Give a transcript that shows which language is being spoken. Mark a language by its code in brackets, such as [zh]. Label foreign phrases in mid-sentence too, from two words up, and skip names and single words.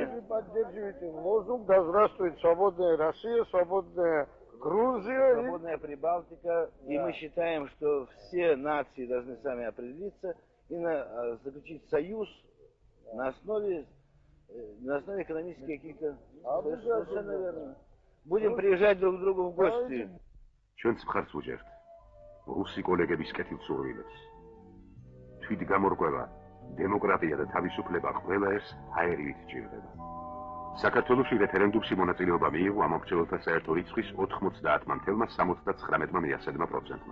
[ru] Вы поддерживаете лозунг, да здравствует свободная Россия, свободная Грузия. Свободная Прибалтика. Да. И мы считаем, что все нации должны сами определиться и заключить союз на основе экономических каких-то... Совершенно верно. Будем приезжать друг к другу в гости. [ka] ჩვენც მხარს უჭერთ რუსი კოლეგების კეთილწურვილებს. თვითგამორკვევა, დემოკრატია და თავისუფლება ყველა ერთს აერივით ჭირდება. საქართველოში რეფერენდუმში მონაწილეობა მიიღო ამომრჩეველთა საერთო რიცხვის 90,79%-მა.